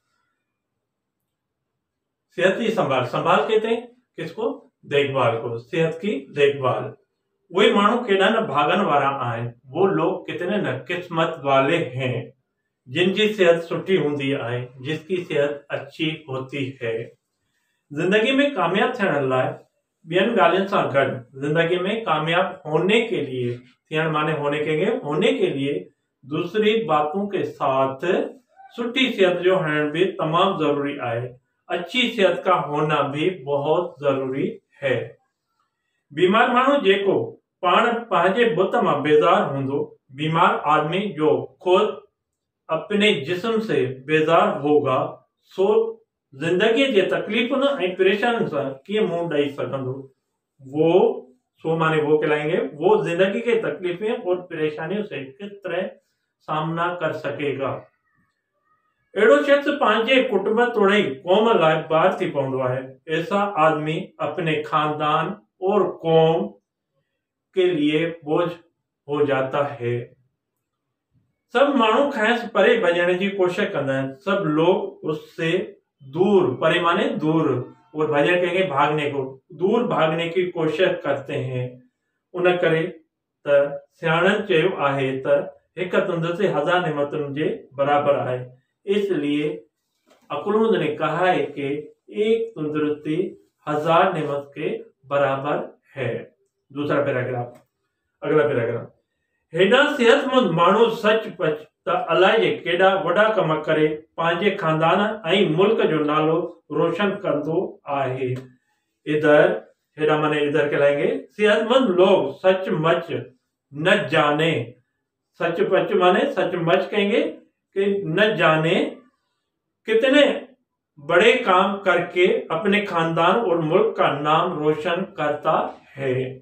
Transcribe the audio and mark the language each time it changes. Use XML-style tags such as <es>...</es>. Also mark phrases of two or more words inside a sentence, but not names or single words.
<sd>सेहती संभाल</sd> <hi>कहते हैं किसको? देखभाल को। सेहत की देखभाल। वही</hi> <sd>मानो केड़ा न भागन वारा आए,</sd> <hi>वो लोग कितने न किस्मत वाले हैं जिनकी सेहत सुठी होती है, जिसकी सेहत अच्छी होती है।</hi> <sd>जिंदगी में कामयाब थियण लाइ ॿियनि ॻाल्हियुनि सां गॾु</sd> <hi>जिंदगी में कामयाब होने के लिए, थियण माने होने के लिए दूसरी बातों के साथ सुठी सेहत जो होना भी तमाम जरूरी है। अच्छी सेहत का होना भी बहुत जरूरी है।</hi> <sd>बीमार मानो जेको पान पंहिंजे बुत मां बेजार होंदो,</sd> <hi>बीमार आदमी जो खुद अपने जिस्म से बेजार होगा,</hi> <sd>सो जिंदगी जे तकलीफुन ऐं परेशानियुनि सां कीअं मुंहुं ॾेई सघंदो।</sd> <hi>वो कहलाएंगे वो जिंदगी के तकलीफें और परेशानियों से किस तरह सामना कर सकेगा।</hi> <sd>एड़ो शख्स पंहिंजे कुटुंब तोड़ई कौम लाइ बार थी पवंदो है।</sd> <hi>ऐसा आदमी अपने खानदान और कौम के लिए बोझ हो जाता है।</hi> <sd>सब मानू खैस परे</sd> <hi>भजने की कोशिश करते हैं, सब लोग उससे दूर, परे माने दूर, और भजन कहेंगे भागने को, दूर भागने की कोशिश करते हैं।</hi> <sd>उन करे त सियाणन चयो आहे त एक तंदुरुस्ती 1000 नेमतुन जे बराबर है।</sd> <hi>इसलिए अक्लमंद ने कहा है कि एक तंदुरुस्ती 1000 नेमत के बराबर है। दूसरा पैराग्राफ, अगला पैराग्राफ।</hi> <sd>हेडा सेहतमंद मानू सच पच त अलाए केडा वडा कम करे पंहिंजे खानदान ऐं मुल्क जो नालो रोशन कंदो आहे।</sd> <hi>इधर हेडा माने इधर कहलाएंगे सेहतमंद लोग सचमुच न जाने, सचपच माने सचमुच कहेंगे कि न जाने कितने बड़े काम करके अपने खानदान और मुल्क का नाम रोशन करता है।</hi>